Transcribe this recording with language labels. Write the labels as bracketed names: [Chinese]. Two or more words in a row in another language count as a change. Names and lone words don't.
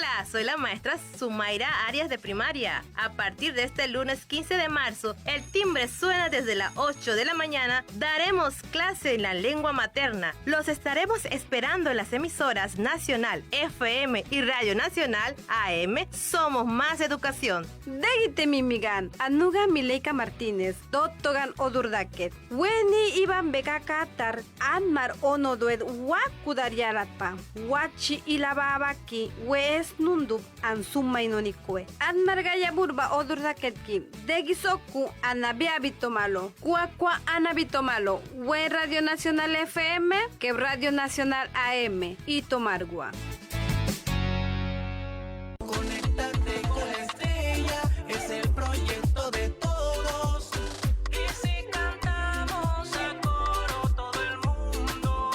[Spanish] soy la maestra Sumaira Arias de primaria. A partir de este lunes 15 de marzo, el timbre suena desde las 8 de la mañana. Daremos clase en la lengua materna. Los estaremos esperando en las emisoras Nacional FM y Radio Nacional AM. Somos más educación. [San Blas Kuna] Degite mimigan, anuga Mileika Martínez, dottogan odurdaket. Weni iban bekakatar, anmar onodued wakudariaratpa. Wachi ilababaki, wes nundub ansumainonikwe. Anmar gayaburba odurdaketki, degisoku anabiabitomalo. Cuacua anabitomalo, we Radio Nacional FM, que Radio Nacional AM y Tomargua. [Spanish] Conéctate con la estrella, es el proyecto de todos. Y si cantamos a coro todo el mundo.